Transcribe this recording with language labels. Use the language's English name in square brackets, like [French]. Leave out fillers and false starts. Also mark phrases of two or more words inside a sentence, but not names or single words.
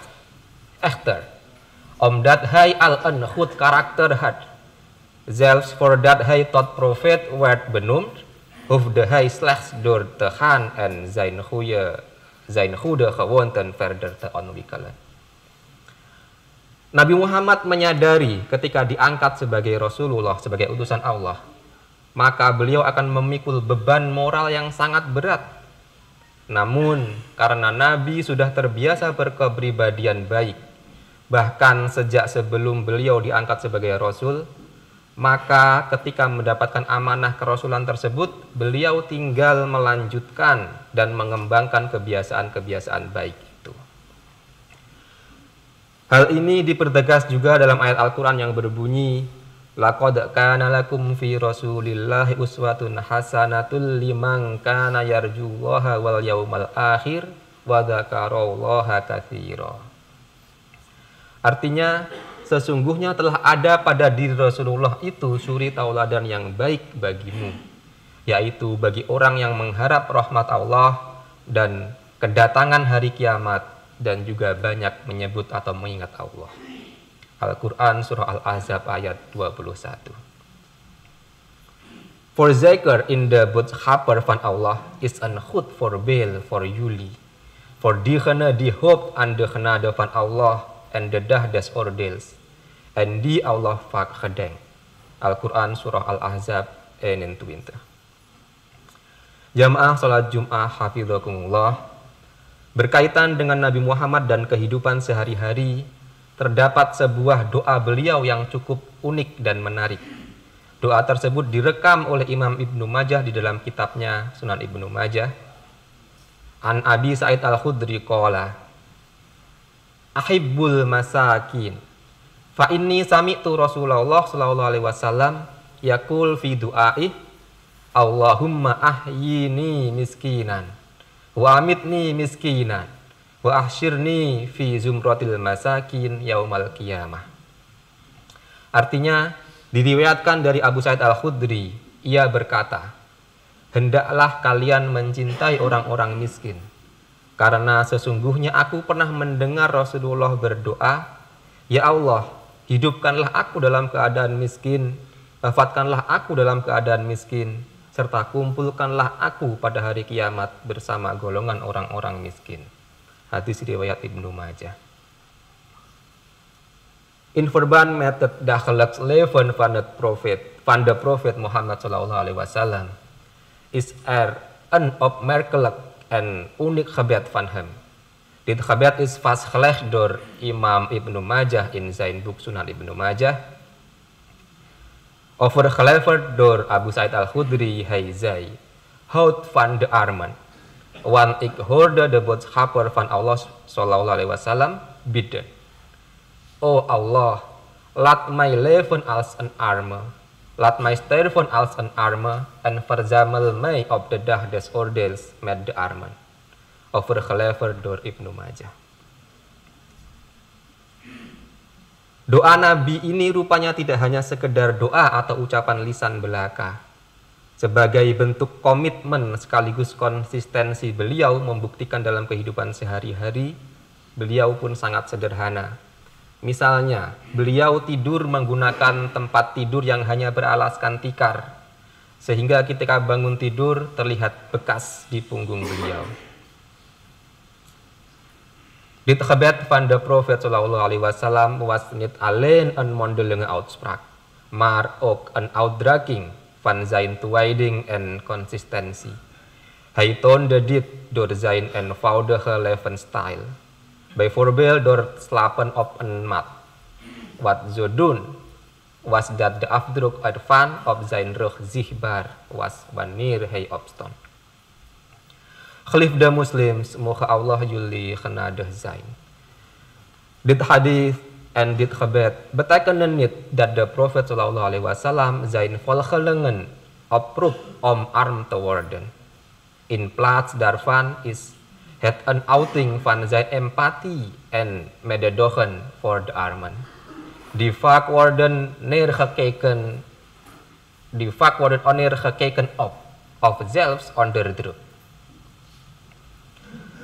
[Dutch] Echter, omdat hij al een goed karakter had, zelfs voordat hij tot profeet werd benoemd, hoefde hij slechts door te gaan en zijn goede gewoonten verder te ontwikkelen. [Indonesian] Nabi Muhammad menyadari ketika diangkat sebagai Rasulullah, sebagai utusan Allah, maka beliau akan memikul beban moral yang sangat berat. Namun, karena Nabi sudah terbiasa berkepribadian baik, bahkan sejak sebelum beliau diangkat sebagai Rasul, maka ketika mendapatkan amanah kerasulan tersebut, beliau tinggal melanjutkan dan mengembangkan kebiasaan-kebiasaan baik itu. Hal ini dipertegas juga dalam ayat Al-Quran yang berbunyi, [Arabic] لقد كان لكم في رسول الله أسوة حسنة لمن كان يرجو الله واليوم الآخر وذكر الله كثيرا. [Indonesian] Artinya, sesungguhnya telah ada pada diri Rasulullah itu suri tauladan yang baik bagimu, yaitu bagi orang yang mengharap rahmat Allah dan kedatangan hari kiamat, dan juga banyak menyebut atau mengingat Allah. Al-Quran Surah Al-Ahzab ayat 21. [Dutch] Voorzeker in de boodschapper van Allah is een goed voorbeeld voor jullie, voor diegene die hoopt aan de genade van Allah en de dag des oordeels, en die Allah vaak gedenkt. [Indonesian] Al-Quran Surah Al-Ahzab 21. Jamaah salat Jum'ah hafidhakumullah, berkaitan dengan Nabi Muhammad dan kehidupan sehari-hari, terdapat sebuah doa beliau yang cukup unik dan menarik. Doa tersebut direkam oleh Imam Ibnu Majah di dalam kitabnya Sunan Ibnu Majah. [Arabic] عن أبي سعيد الخدري قال أحبوا المساكين فإني سمعت رسول الله صلى الله عليه وسلم يقول في دعائه اللهم أحيني مسكينا وأمتني مسكينا واحشرني في زمرة المساكين يوم القيامة. [Indonesian] Artinya, diriwayatkan dari Abu Sa'id Al-Khudri, ia berkata, hendaklah kalian mencintai orang-orang miskin, karena sesungguhnya aku pernah mendengar Rasulullah berdoa, ya Allah, hidupkanlah aku dalam keadaan miskin, wafatkanlah aku dalam keadaan miskin, serta kumpulkanlah aku pada hari kiamat bersama golongan orang-orang miskin. Hadis riwayat Ibnu Majah. [Dutch] In verband met het dagelijks leven van de profeet Mohammed [Arabic] صلى الله عليه وسلم [Dutch] is een opmerkelijk en uniek gebed van hem. Dit gebed is vastgelegd door Imam Ibnu Majah in zijn boek Sunan Ibnu Majah. Overgeleverd door Abu Sa'id Al-Khudri, hij zei, houd van de armen. Want ik hoorde de boodschapper van Allah [Arabic] صلى الله عليه وسلم [Dutch] bidden, O Allah, laat mij leven als een arme, laat mij sterven als een arme en verzamel mij op de dag des oordeels met de armen. Overgeleverd door Ibnu Majah. [Indonesian] Doa Nabi ini rupanya tidak hanya sekedar doa atau ucapan lisan belaka. Sebagai bentuk komitmen sekaligus konsistensi beliau membuktikan dalam kehidupan sehari-hari, beliau pun sangat sederhana. Misalnya, beliau tidur menggunakan tempat tidur yang hanya beralaskan tikar, sehingga ketika bangun tidur terlihat bekas di punggung beliau. [Dutch] Dit gebed van de profeet [Arabic] صلى الله عليه وسلم [Dutch] was niet alleen een mondelinge uitspraak, maar ook een uitdrukking van zijn toewijding en consistentie. Hij toonde dit door zijn eenvoudige levensstijl. Bijvoorbeeld door het slapen op een mat. Wat zo doen, was dat de afdruk ervan op zijn rug zichtbaar was wanneer hij opstond. Geliefde moslims, mogen Allah jullie genadig zijn. Dit hadith en dit gebed betekenen niet dat de profeet [Arabic] صلى الله عليه وسلم [Dutch] zijn volgelingen oproept om arm te worden. In plaats daarvan is het een uiting van zijn empathie en mededogen voor de armen. Die vaak worden neergekeken op, of zelfs onderdrukt.